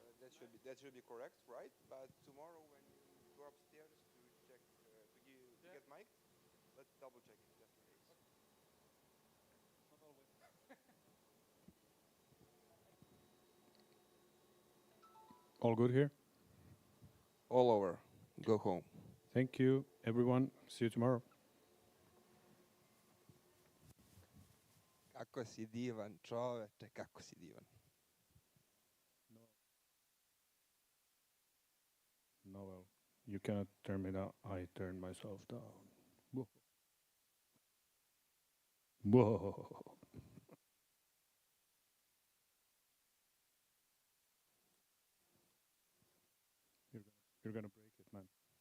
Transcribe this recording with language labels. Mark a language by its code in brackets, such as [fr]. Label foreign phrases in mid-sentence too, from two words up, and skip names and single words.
[en] That should be correct, right? But tomorrow when you go upstairs to check to get mic, let's double check it just in case. Not always. All good here? All over. Go home. Thank you, everyone. See you tomorrow. [sr] Kako si divan čoveče, kako si divan. [en] Noel, you cannot turn me down. I turn myself down. Whoa. Whoa. You're gonna break it, man.